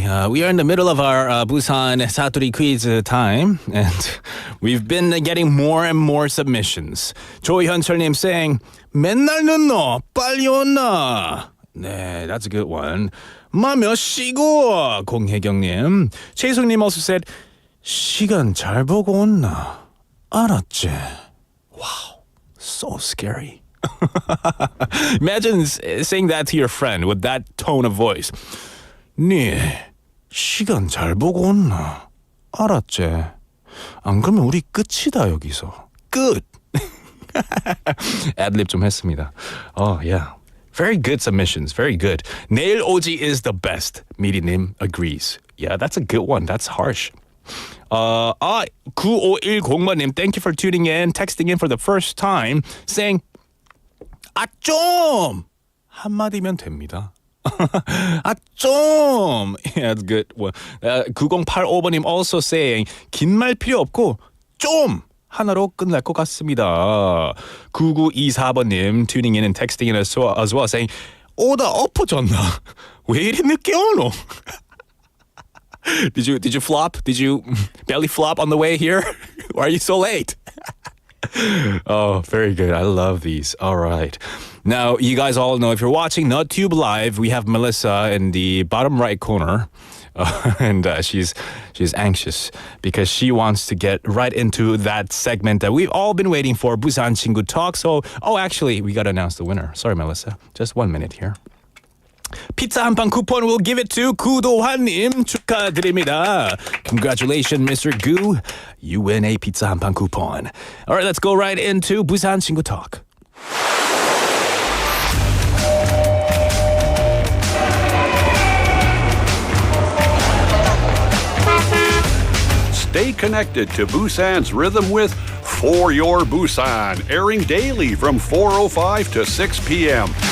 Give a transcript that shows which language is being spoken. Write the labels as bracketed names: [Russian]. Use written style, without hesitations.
[English] We are in the middle of our Busan 사투리 quiz time, and we've been getting more and more submissions. [Korean] 조현철님 [English] saying, [Korean] 맨날 늦노, 빨리 온나. [English] 네, that's a good one. [Korean] 마 몇 시고? 공혜경님. 최희숙님 [English] also said, [Korean] 시간 잘 보고 온나. 알았지? [English] Wow, so scary. Imagine saying that to your friend with that tone of voice. [Korean] 네, 시간 잘 보고 온나? 알았지? 안 그러면 우리 끝이다 여기서. 끝! Adlib 좀 했습니다. [English] Oh, yeah. Very good submissions. Very good. [Korean] 내일 오지 [English] is the best. 미리님 agrees. Yeah, that's a good one. That's harsh. 9510번님, thank you for tuning in, texting in for the first time, saying, [Korean] 좀! 한마디면 됩니다. 좀! [English] Yeah, that's good. [Korean] 9085번님 [English] also saying, [Korean] 긴 말 필요 없고, 좀! 하나로 끝날 것 같습니다. [English] 9924번님 tuning in and texting in as well saying, [Korean] 오다 엎어졌나? 왜 이리 늦게 오노? [English] Did you flop? Did you belly flop on the way here? Why are you so late? Oh, very good. I love these. All right. Now, you guys all know, if you're watching NutTube Live, we have Melissa in the bottom right corner. And she's anxious because she wants to get right into that segment that we've all been waiting for, Busan 친구 Talk. So, actually, we got to announce the winner. Sorry, Melissa. Just 1 minute here. [Korean] 피자 한 판 쿠폰 [English] will give it to [Korean] 구도환님 축하드립니다. [English] Congratulations, Mr. Gu. You win a pizza [Korean] 한 판 [English] coupon. All right, let's go right into Busan 친구 Talk. Stay connected to Busan's rhythm with For Your Busan, airing daily from 4:05 to 6 p.m.